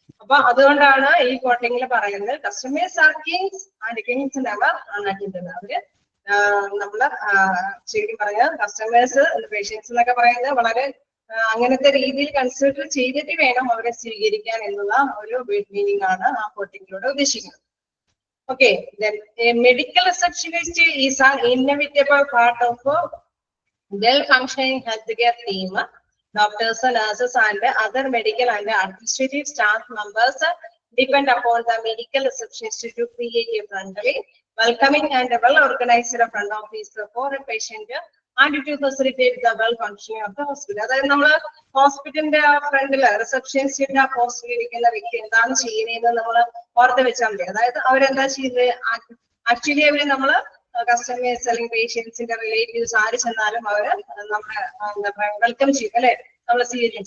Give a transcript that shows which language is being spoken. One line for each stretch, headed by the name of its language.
Malayalam: അപ്പൊ അതുകൊണ്ടാണ് ഈ കോട്ടിങ്ങിൽ പറയുന്നത്
English: Customers are kings and kings never unattended.
Malayalam: അവര് നമ്മള് ശരിക്കും പറഞ്ഞാൽ കസ്റ്റമേഴ്സ് പേഷ്യൻസ് എന്നൊക്കെ പറയുന്നത് വളരെ അങ്ങനത്തെ രീതിയിൽ കൺസിഡർ ചെയ്തിട്ട് വേണം അവരെ സ്വീകരിക്കാൻ എന്നുള്ള ഒരു മീനിങ് ആണ് ആ കോട്ടിങ്ങിലൂടെ ഉദ്ദേശിക്കുന്നത്.
English: Okay, then a medical receptionist is an inevitable part of well-functioning healthcare team. Doctors, nurses, and other medical and administrative staff members depend upon the medical receptionist to create a friendly, welcoming, and well-organized front office for a patient and to facilitate the well functioning of the hospital.
Malayalam: അതായത് നമ്മള് ഹോസ്പിറ്റലിന്റെ ഫ്രണ്ടില് റിസപ്ഷനിസ്റ്റിന്റെ പോസ്റ്റിൽ ഇരിക്കുന്ന വ്യക്തി എന്താണ് ചെയ്യുന്നതെന്ന് നമ്മൾ ഓർത്ത് വെച്ചാൽ മതി. അതായത് അവരെന്താ ചെയ്യുന്നത്, ആക്ച്വലി അവര് നമ്മള് കസ്റ്റമേഴ്സ് അല്ലെങ്കിൽ പേഷ്യൻസിന്റെ റിലേറ്റീവ്സ് ആര് ചെന്നാലും അവര് നമ്മളെ വെൽക്കം ചെയ്യും അല്ലെ, നമ്മൾ സ്വീകരിക്കും.